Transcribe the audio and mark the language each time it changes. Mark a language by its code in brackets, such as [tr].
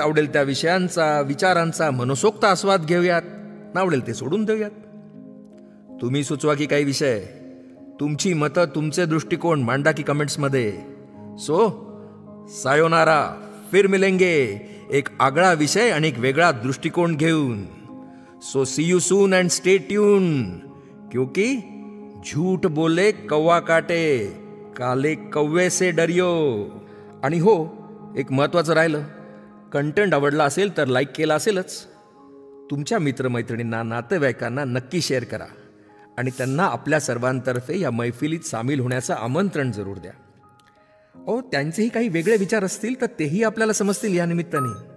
[mr] आवडेल त्या विषयांचा, विचारांचा मनसोक्त आस्वाद घेऊयात. नावडेल ते सोडून देऊयात. तुम्ही सुचवा की काही विषय, तुमची मतं, तुमचे दृष्टिकोन मांडा की कमेंट्समध्ये. सो सायोनारा, [hi] फिर मिलेंगे [mr] एक आगळा विषय आणि एक वेगळा दृष्टिकोन घेऊन. [en] so see you soon and stay tuned, [hi] क्योंकि झूठ बोले कौवा काटे, काले कौवे से डरियो. [mr] आणि हो, एक महत्त्वाचं राहिलं, कंटेंट आवडला असेल तर लाईक केला असेलच. तुमच्या मित्रमैत्रिणींना, नातेवाईकांना नक्की शेअर करा आणि त्यांना आपल्या सर्वांतर्फे या मैफिलीत सामील होण्याचं आमंत्रण जरूर द्या. त्यांचेही काही वेगळे विचार असतील तर तेही आपल्याला समजतील या निमित्ताने.